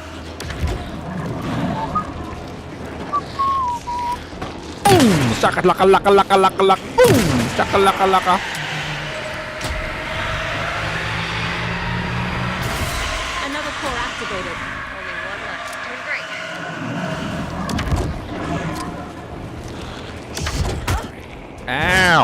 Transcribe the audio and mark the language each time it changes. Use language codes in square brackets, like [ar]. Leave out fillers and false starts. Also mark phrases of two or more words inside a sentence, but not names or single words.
[en] Boom! Shakalaka laka laka laka laka. Boom! Shakalaka laka. Another core activated. Only 1 left. Doing great. Ow!